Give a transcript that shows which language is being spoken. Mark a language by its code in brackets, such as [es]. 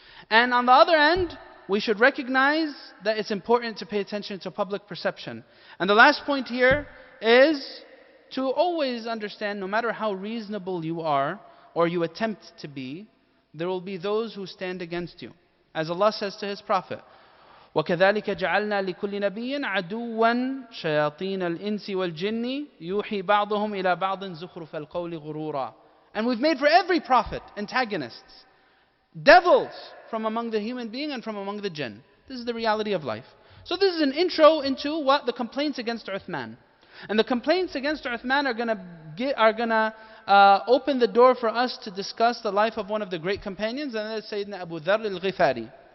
[en] And on the other end, we should recognize that it's important to pay attention to public perception. And the last point here is to always understand, no matter how reasonable you are, or you attempt to be, there will be those who stand against you. As Allah says to His Prophet, [ar] وَكَذَلِكَ جَعَلْنَا لِكُلِّ نَبِيٍّ عَدُوًّا شَيَاطِينَ الْإِنسِ وَالْجِنِّ يُوحِي بَعْضُهُمْ إِلَى بَعْضٍ زُخْرُفَ الْقَوْلِ غُرُورًا. [en] And we've made for every prophet antagonists, devils from among the human being and from among the jinn. This is the reality of life. So this is an intro into what the complaints against Uthman. And the complaints against Uthman are gonna open the door for us to discuss the life of one of the great companions, and that is Sayyidina Abu Dharr al-Ghifari.